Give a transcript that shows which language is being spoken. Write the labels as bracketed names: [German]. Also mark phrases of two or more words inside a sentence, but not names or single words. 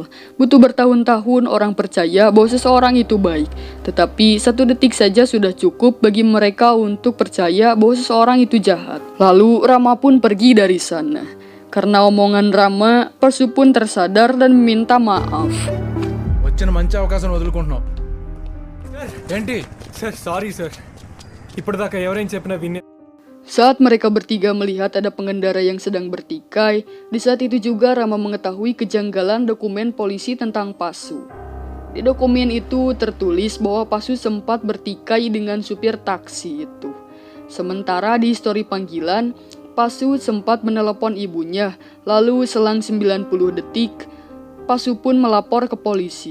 [Indonesian] Butuh bertahun-tahun orang percaya bahwa seseorang itu baik, tetapi 1 detik saja sudah cukup bagi mereka untuk percaya bahwa seseorang itu jahat. Lalu Rama pun pergi dari sana. Karena omongan Rama, Pasu pun tersadar dan meminta maaf. [Telugu] వచ్చిన మంచి అవకాశం వదులుకుంటున్నాం ఏంటి? సార్ సారీ సార్ ఇప్పటిదాకా ఎవరైనా చెప్పినా వినే [Indonesian] Saat mereka bertiga melihat ada pengendara yang sedang bertikai, di saat itu juga Rama mengetahui kejanggalan dokumen polisi tentang Pasu. Di dokumen itu tertulis bahwa Pasu sempat bertikai dengan supir taksi itu. Sementara di histori panggilan, Pasu sempat menelepon ibunya, lalu selang 90 detik, Pasu pun melapor ke polisi.